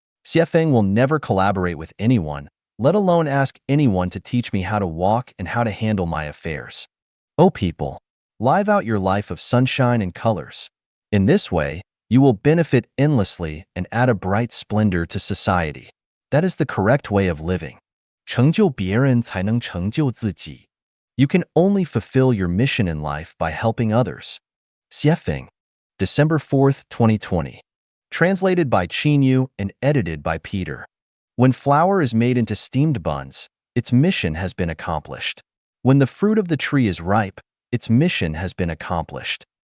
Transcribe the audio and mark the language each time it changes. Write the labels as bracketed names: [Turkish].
[English] Xuefeng will never collaborate with anyone, let alone ask anyone to teach me how to walk and how to handle my affairs. Oh people, live out your life of sunshine and colors. In this way, you will benefit endlessly and add a bright splendor to society. That is the correct way of living. [Chinese] 成就别人才能成就自己. [English] You can only fulfill your mission in life by helping others. Xuefeng, December 4th, 2020. Translated by Yu and edited by Peter. When flour is made into steamed buns, its mission has been accomplished. When the fruit of the tree is ripe, its mission has been accomplished.